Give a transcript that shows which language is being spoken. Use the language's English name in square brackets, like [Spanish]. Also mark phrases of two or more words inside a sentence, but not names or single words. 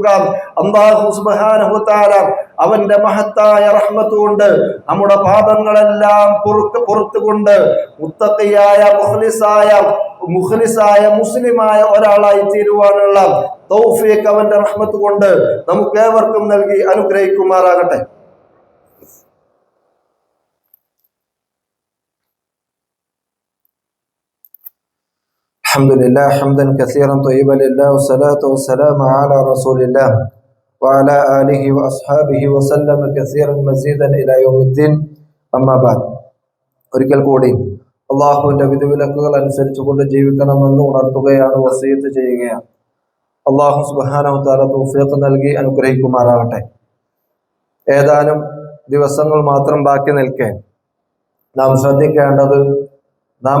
[Arabic] الله سبحانه وتعالى [Malayalam] അവന്റെ മഹത്തായ റഹ്മത്ത് കൊണ്ട് നമ്മുടെ പാപങ്ങളെല്ലാം പുറത്തുകൊണ്ട് മുത്തഖിയായ മുഖ്ലിസായ മുസ്ലിമായ ഒരാളായി തീരുവാനുള്ള തൗഫീഖ് അവന്റെ റഹ്മത്ത് കൊണ്ട് നമുക്ക് ഏവർക്കും നൽകി അനുഗ്രഹിക്കുമാറാകട്ടെ. [Arabic] الحمد لله حمدا كثيرا طيبا لله والصلاة والسلام على رسول الله وعلى آله وأصحابه وسلم كثيرا مزيدا إلى يوم الدين أما بعد. [Malayalam] ഒരിക്കൽ കൂടി അള്ളാഹുവിന്റെ വിധിവിലക്കുകൾ അനുസരിച്ചുകൊണ്ട് ജീവിക്കണമെന്ന് ഉണർത്തുകയാണ്, വസിയത്ത് ചെയ്യുകയാണ്. [Arabic] الله سبحانه وتعالى [Malayalam] തൗഫീഖ് നൽകി അനുഗ്രഹിക്കുമാറാകട്ടെ. ഏതാനും ദിവസങ്ങൾ മാത്രം ബാക്കി നിൽക്കെ നാം ശ്രദ്ധിക്കേണ്ടത് നാം